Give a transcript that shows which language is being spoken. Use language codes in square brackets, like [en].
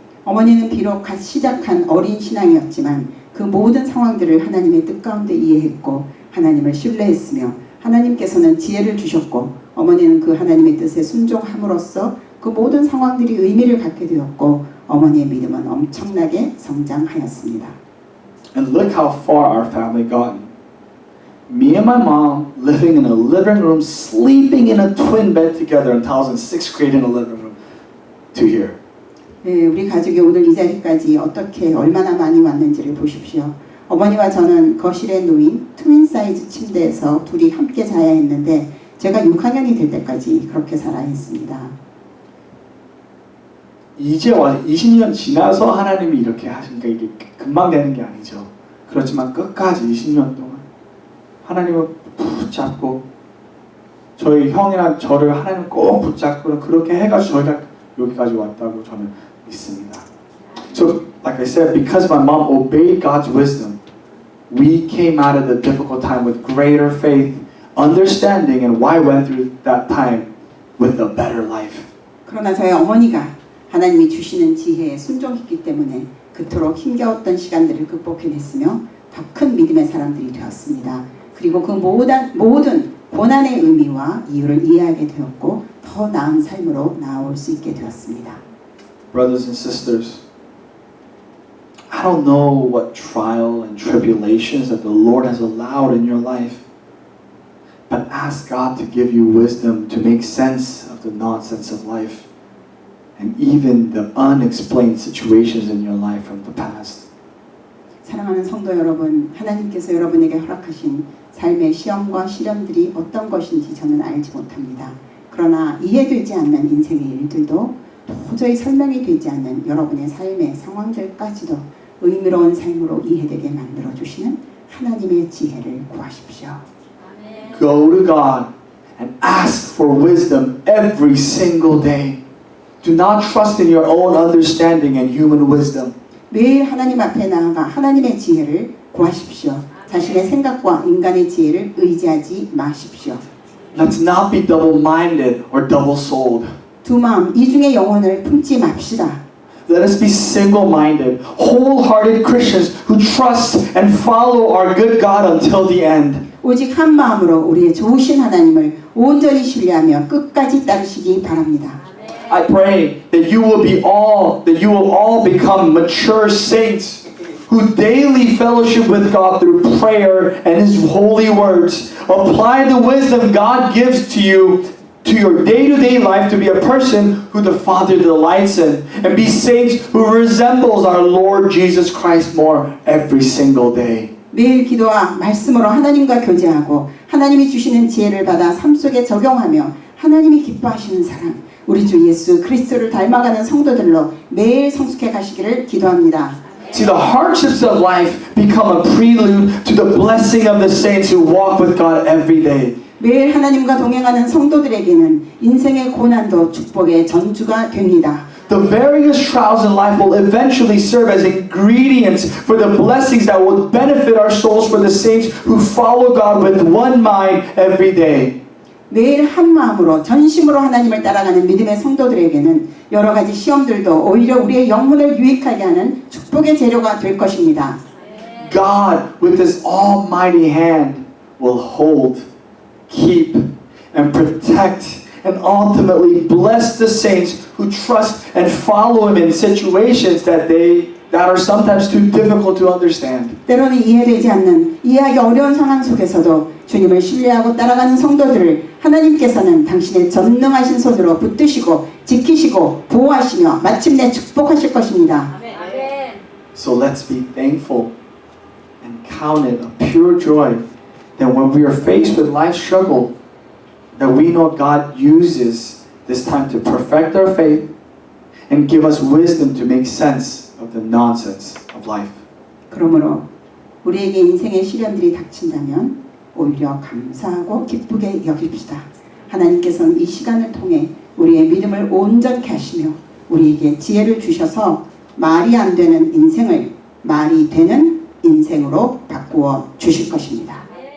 [ko] 어머니는 비록 갓 시작한 어린 신앙이었지만 그 모든 상황들을 하나님의 뜻 가운데 이해했고 하나님을 신뢰했으며 하나님께서는 지혜를 주셨고 어머니는 그 하나님의 뜻에 순종함으로써 그 모든 상황들이 의미를 갖게 되었고 어머니의 믿음은 엄청나게 성장하였습니다. [en] And look how far our family gotten. Me and my mom living in a living room, sleeping in a twin bed together until I was in 6th grade in a living room to here. [ko] 네, 우리 가족이 오늘 이 자리까지 어떻게 얼마나 많이 왔는지를 보십시오. 어머니와 저는 거실에 놓인 트윈 사이즈 침대에서 둘이 함께 자야 했는데 제가 6학년이 될 때까지 그렇게 살아야 했습니다. 이제 와 20년 지나서 하나님이 이렇게 하시니까 이게 금방 되는 게 아니죠. 그렇지만 끝까지 20년 동안 하나님을 붙잡고 저희 형이랑 저를 하나님 꼭 붙잡고 그렇게 해가지고 저희가 여기까지 왔다고 저는 믿습니다. [en] So, like I said, because my mom obeyed God's wisdom, we came out of the difficult time with greater faith, understanding, and why went through that time with a better life. [ko] 그러나 저희 어머니가 하나님이 주시는 지혜에 순종했기 때문에 그토록 힘겨웠던 시간들을 극복해냈으며 더 큰 믿음의 사람들이 되었습니다. 그리고 그 모든 고난의 의미와 이유를 이해하게 되었고 더 나은 삶으로 나아올 수 있게 되었습니다. [en] Brothers and sisters, I don't know what trial and tribulations that the Lord has allowed in your life. But ask God to give you wisdom to make sense of the nonsense of life and even the unexplained situations in your life from the past. [ko] 사랑하는 성도 여러분, 하나님께서 여러분에게 허락하신 삶의 시험과 시련들이 어떤 것인지 저는 알지 못합니다. 그러나 이해되지 않는 인생의 일들도 도저히 설명이 되지 않는 여러분의 삶의 상황들까지도 의미로운 삶으로 이해되게 만들어 주시는 하나님의 지혜를 구하십시오. [en] Go to God and ask for wisdom every single day. Do not trust in your own understanding and human wisdom. [ko] 매일 하나님 앞에 나아가 하나님의 지혜를 구하십시오. 자신의 생각과 인간의 지혜를 의지하지 마십시오. [en] Let's not be double-minded or double-souled. [ko] 두 마음 이중의 영혼을 품지 맙시다. [en] Let us be single-minded, wholehearted Christians who trust and follow our good God until the end. [ko] 오직 한 마음으로 우리의 좋으신 하나님을 온전히 신뢰하며 끝까지 따르시기 바랍니다. [en] I pray that you will all become mature saints who daily fellowship with God through prayer and His holy words. Apply the wisdom God gives to you to your day-to-day life to be a person who the Father delights in, and be saints who resembles our Lord Jesus Christ more every single day. [ko] 매일 기도와 말씀으로 하나님과 교제하고 하나님이 주시는 지혜를 받아 삶 속에 적용하며 하나님이 기뻐하시는 사람, 우리 주 예수 그리스도를 닮아가는 성도들로 매일 성숙해 가시기를 기도합니다. [en] See, the hardships of life become a prelude to the blessing of the saints who walk with God every day. [ko] 매일 하나님과 동행하는 성도들에게는 인생의 고난도 축복의 전주가 됩니다. [en] The various trials in life will eventually serve as ingredients for the blessings that will benefit our souls for the saints who follow God with one mind every day. [ko] 매일 한 마음으로 전심으로 하나님을 따라가는 믿음의 성도들에게는 여러 가지 시험들도 오히려 우리의 영혼을 유익하게 하는 축복의 재료가 될 것입니다. [en] God, with His almighty hand, will hold, keep, and protect, and ultimately bless the saints who trust and follow Him in situations that are sometimes too difficult to understand. [ko] 때로는 이해되지 않는, 이해하기 어려운 상황 속에서도 주님을 신뢰하고 따라가는 성도들을 하나님께서는 당신의 전능하신 손으로 붙드시고 지키시고 보호하시며 마침내 축복하실 것입니다. [en] So let's be thankful and count it a pure joy that when we are faced with life's struggle, that we know God uses this time to perfect our faith and give us wisdom to make sense of the nonsense of life. [ko] 그러므로 우리에게 인생의 시련들이 닥친다면 오히려 감사하고 기쁘게 여깁시다. 하나님께서는 이 시간을 통해 우리의 믿음을 온전케 하시며 우리에게 지혜를 주셔서 말이 안 되는 인생을 말이 되는 인생으로 바꾸어 주실 것입니다.